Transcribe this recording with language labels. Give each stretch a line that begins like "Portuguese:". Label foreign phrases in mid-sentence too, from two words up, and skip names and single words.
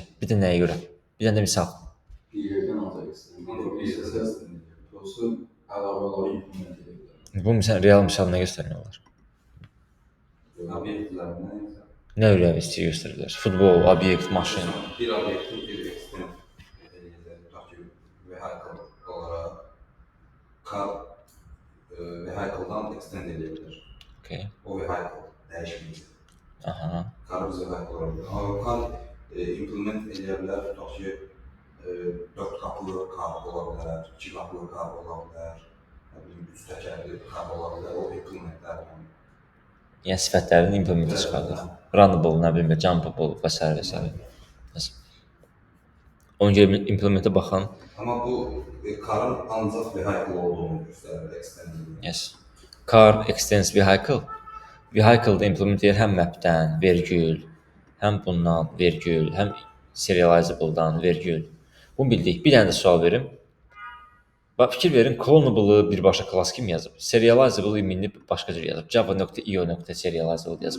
Azerbaijani: Bir də nəyə görə? Bir dənə də misal. Bir yerdən ancaq istəyir. Bir səs olsun, əlavələri implement edir. Bu misal, real misal nə göstərmək olar? Obyektlərindən Nə ürək istəyir göstərirlər? Futbol, obyekt, maşın. bir obyekti bir
English: extend vehicle
Azerbaijani: olaraq
English: car vehicle-dan
Azerbaijani: extend edebilir. Okay. O vehicle dəyişməyəcək. Aha. Car biz vehicle olabilir. Ama
English: car implement
Azerbaijani: edebilir. Tutaq ki 4 qapılı car olabilir, 2 qapılı car olabilir, 3 təkərli car olabilir. O implementlər. Yəni sifətlərini implementi çıxardır. Runnable, nə bilim, jumpable və s. və s. Ona görə implementə baxan. Amma bu carın ancaq vehicle olduğunu göstərir, extend.
English: Yes. Car extends vehicle.
Azerbaijani: Vehicle-da implement edir həm mapdən, vergül, həm bundan, vergül, həm serializable-dan, vergül. Bunu bildik. Bir dənə də sual verim. Bax, fikir verin, clonable-ı birbaşa klass kimi yazıb. Serializable iminini başqa cür yazıb. Java.io.serializable yazıb.